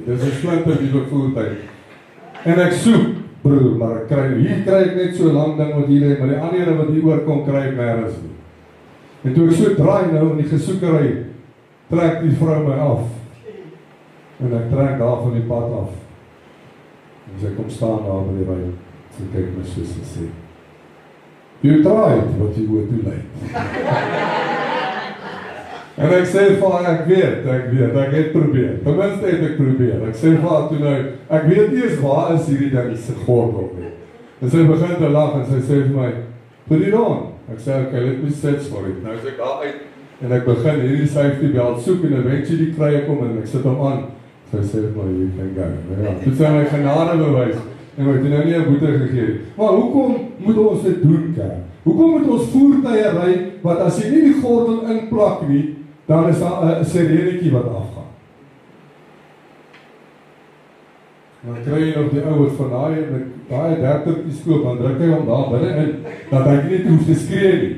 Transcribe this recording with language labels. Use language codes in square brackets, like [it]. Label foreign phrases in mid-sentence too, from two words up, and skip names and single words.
[af] Dis 'n splinter nuwe voertuig. En ek soek, broer, maar ek kry ek net so lank ding wat hier lê, maar die ander ene wat hier oorkom kry ek nêrens nie. En toe ek so draai nou in die gesoekery, trek die vrou my af. En ek trek daar van die pad af. En sy kom staan daar by die ry. Sy kyk my soos en sê: [en] "You tried what you were too late." [af] En ek sê vir haar, ek weet, ek het probeer. Ten minste het ek probeer. Ek sê vir haar toe nou, ek weet nie eens waar is hierdie ding se gordel nie. En sy begin te lag en sy sê vir my: [en] "Put it on." [af] Ek sê, [en] "Okay, let me search for it." [af] Nou is ek daar uit en ek begin hierdie [en] safety belt [af] soek en eventually kry ek hom en ek sit hom aan. Sy sê vir my, [en] "You can go." [af] Nou ja, dit is my genade bewys. En ek het nou nie 'n boete gegee nie. Maar hoekom moet ons dit doen, kerk? Hoekom moet ons voertuie ry wat as jy nie die gordel inplak nie, dan is daar 'n sirenetjie wat afgaan. Dan kry jy nog die ou wat van daai adaptertjies koop, dan druk hy hom daar binne in, dat hy nie hoef te skree nie.